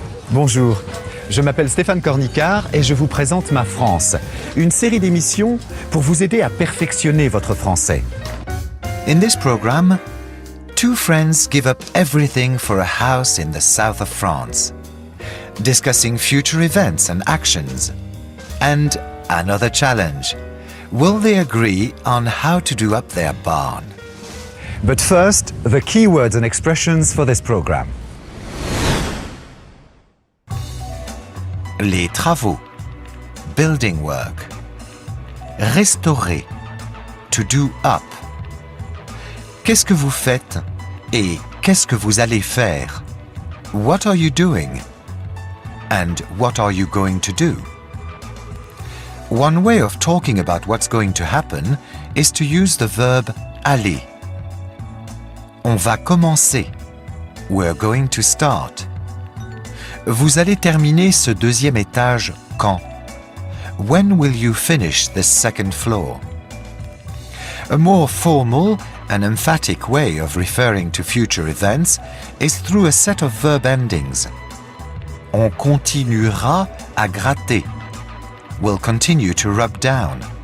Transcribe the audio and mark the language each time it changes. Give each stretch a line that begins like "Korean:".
French: Bonjour, je m'appelle Stéphane Cornicard et je vous présente Ma France, une série d'émissions pour vous aider à perfectionner votre français.
English: In this program, two friends give up everything for a house in the south of France, discussing future events and actions. And another challenge. Will they agree on how to do up their barn? But first, the key words and expressions for this program.
French: Les travaux,
English: building work.
French: Restaurer,
English: to do up.
French: Qu'est-ce que vous faites et qu'est-ce que vous allez faire?
English: What are you doing? And what are you going to do? One way of talking about what's going to happen is to use the verb aller.
French: On va commencer.
English: We're going to start.
French: Vous allez terminer ce deuxième étage quand?
English: When will you finish this second floor? A more formal and emphatic way of referring to future events is through a set of verb endings.
French: On continuera à gratter.
English: Will continue to rub down.